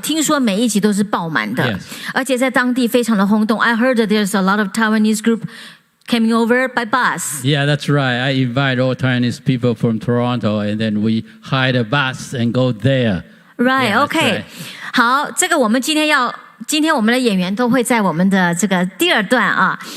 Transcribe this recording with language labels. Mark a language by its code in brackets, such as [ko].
[zh] 听说每一集都是爆满的 [en] Yes. [zh] 而且在当地非常的轰动。 [en] I heard that there's a lot of Taiwanese group coming over by bus. Yeah, that's right. I invite all Chinese people from Toronto, and then we hire a bus and go there. Right, Yeah, that's okay. right. [zh] 好，这个我们今天我们的演员都会在我们的这个第2段啊。